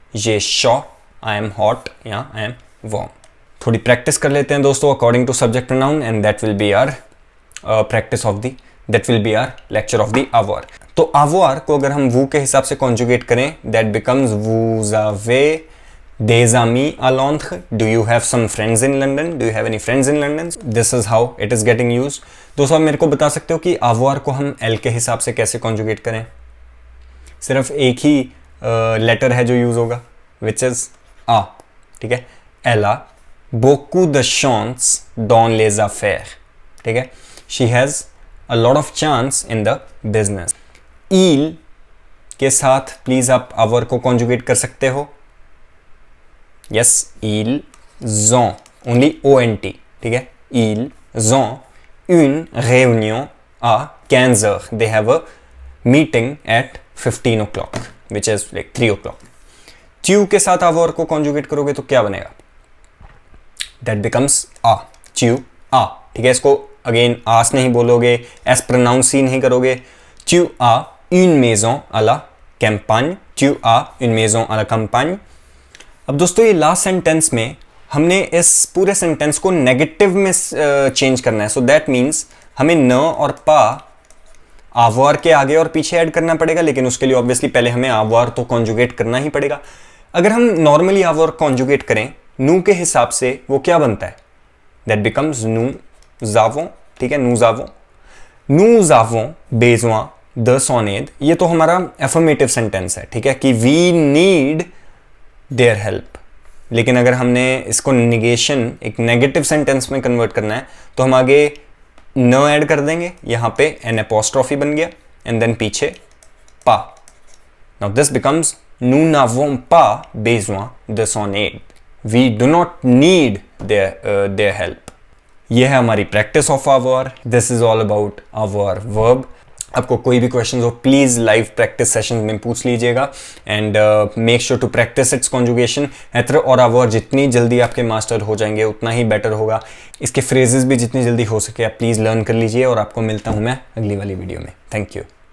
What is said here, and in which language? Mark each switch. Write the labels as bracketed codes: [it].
[fr] J'ai chaud, [en] I am hot या I am warm। [hi] थोड़ी practice कर लेते हैं दोस्तों according to subject pronoun, and that will be our practice of the that will be our lecture of the avoir। तो avoir को अगर हम वो के हिसाब से कॉन्जुगेट करें, [en] that becomes [fr] vous avez des amis à Londres, [en] do you have some friends in London, do you have any friends in London, this is how it is getting used। [hi] दोस्तों आप मेरे को बता सकते हो कि avoir को हम l के हिसाब से कैसे कॉन्जुगेट करें। सिर्फ एक ही लेटर है जो यूज होगा, विच इज आ, ठीक है। [fr] elle a beaucoup de chance dans les affaires, [hi] ठीक है। [en] she has a lot of chance in the business। [hi] il के साथ प्लीज आप avoir को कॉन्जुगेट कर सकते हो। [en] Yes, [fr] ils ont, [en] only ont, ठीक है। [fr] Ils ont une réunion à 15 heures. [en] They have a meeting at 15 o'clock, which is like 3 o'clock। [fr] tu [hi] के साथ avoir को conjugate करोगे तो क्या बनेगा? [en] That becomes a, [fr] tu a, [en] ठीक है। [hi] इसको अगेन आस नहीं बोलोगे, एस प्रोनाउंस ही नहीं करोगे। [fr] tu as une maison à la campagne, tu as une maison à la campagne। [hi] अब दोस्तों ये लास्ट सेंटेंस में हमने इस पूरे सेंटेंस को नेगेटिव में चेंज करना है। सो दैट मीन्स हमें न और पा avoir के आगे और पीछे ऐड करना पड़ेगा, लेकिन उसके लिए ऑब्वियसली पहले हमें avoir तो कॉन्जुगेट करना ही पड़ेगा। अगर हम नॉर्मली avoir कॉन्जुगेट करें नू के हिसाब से, वो क्या बनता है? दैट बिकम्स nous avons, ठीक है। [fr] nous avons besoin de son aide, [hi] ये तो हमारा एफर्मेटिव सेंटेंस है, ठीक है, कि वी नीड देयर हेल्प। लेकिन अगर हमने इसको निगेशन एक नेगेटिव सेंटेंस में कन्वर्ट करना है तो हम आगे न ऐड कर देंगे, यहाँ पे एन एपोस्ट्रॉफी बन गया, एंड देन पीछे पा। [en] now this becomes [fr] nous n'avons pas besoin de son aide, [en] we do not need their help। [hi] ये है हमारी practice of avoir। [en] This is all about our verb। [hi] आपको कोई भी क्वेश्चन हो प्लीज़ लाइव प्रैक्टिस सेशन में पूछ लीजिएगा, and make sure to practice it's conjugation. एत्र और avoir जितनी जल्दी आपके मास्टर हो जाएंगे उतना ही बेटर होगा। इसके फ्रेजेस भी जितनी जल्दी हो सके आप प्लीज़ लर्न कर लीजिए, और आपको मिलता हूँ मैं अगली वाली वीडियो में। Thank you.